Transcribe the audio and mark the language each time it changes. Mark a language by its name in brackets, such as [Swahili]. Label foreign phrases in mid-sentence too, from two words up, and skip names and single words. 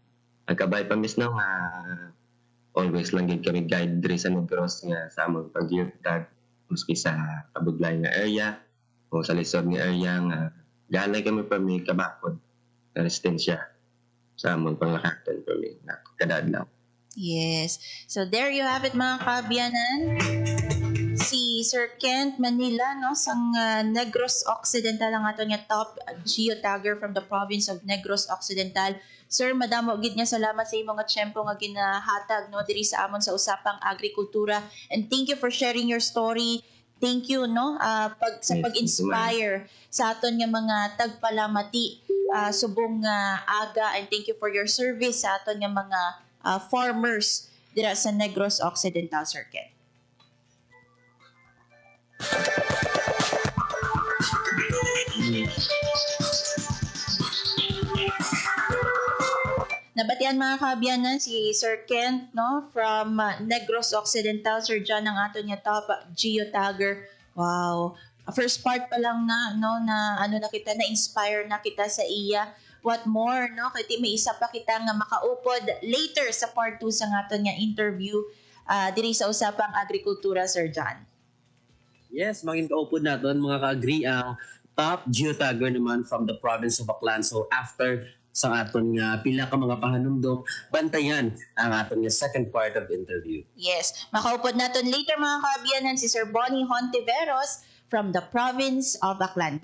[Hiligaynon] Nagkabay pa miss na nga always lang gid kami guide diri sa Negros nga sa among pag-geotag maski sa kabudlay nga area o sa lisod nga area nga ganay kami pa may kabakod na resistensya sa among panglakaton pa may kadadlaw. [English] Yes. So there you have it [Hiligaynon] mga kaabyanan. Si Sir Kent Manila no sang Negros Occidental ang ato nga [English] top geotagger from the province of [Hiligaynon] Negros Occidental. Sir, madamo gid nga salamat sa imong nga tiyempo nga ginahatag no diri sa amon sa usapang agrikultura, [English] and thank you for sharing your story. Thank you no sa Yes, [Hiligaynon] pag-inspire sa aton nga mga tagpalamati subong aga, [English] and thank you for your service [Hiligaynon] sa aton nga mga farmers dira sa [English] Negros Occidental, Sir Kent. [Hiligaynon] Nabatian mga kaabyanan si Sir Kent no from Negros Occidental. Sir John ang ato niya [English] top geotagger. [Hiligaynon] Wow. [English] First part [Hiligaynon] pa lang na no na ano na kita na inspire na kita sa iya. [English] What more [Hiligaynon] no kay may isa pa kita nga makaupod later sa part 2 sa ato niya interview diri sa usapang agrikultura, Sir John. Yes, mangin kaupod naton mga ka-agree ang [English] top geotagger [Hiligaynon] naman [English] from the province of [Hiligaynon] Aklan. So after sa aton nga pila ka mga pahanumdom, bantayan ang aton nga [English] second part of the interview. [Hiligaynon] Yes, makaupod naton later mga kaabyanan si Sir Bonnie Hontiveros [English] from the province of [Hiligaynon] Aklan.